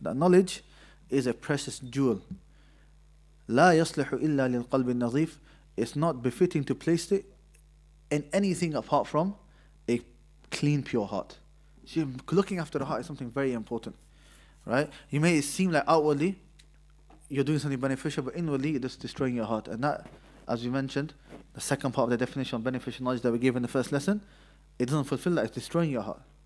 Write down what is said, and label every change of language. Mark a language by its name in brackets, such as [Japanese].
[English] That knowledge is a precious jewel. [Arabic] لا يصلح إلا للقلب النظيف. [English] It's not befitting to place it in anything apart from a clean, pure heart. So looking after the heart is something very important, right? You may seem like outwardly you're doing something beneficial, but inwardly you're just destroying your heart. And that, as we mentioned, the second part of the definition of beneficial knowledge that we gave in the first lesson, it doesn't fulfill that, it's destroying your heart.